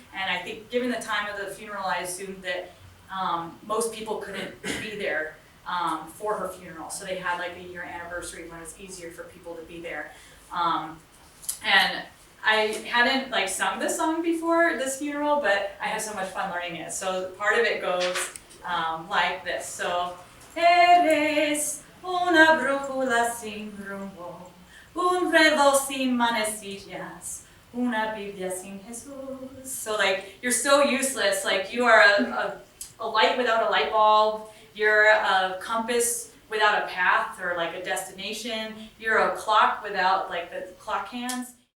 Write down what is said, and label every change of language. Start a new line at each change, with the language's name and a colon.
English: And I think given the time of the funeral, I assumed that most people couldn't be there for her funeral. So they had like a year anniversary when it was easier for people to be there. And I hadn't like sung this song before this funeral, but I had so much fun learning it. So part of it goes like this.
Spanish: So, eres una brújula sin rumbo, un reloj sin manecillas, una Biblia sin Jesús.
English: So like, you're so useless. Like you are a light without a light bulb. You're a compass without a path or like a destination. You're a clock without like the clock hands.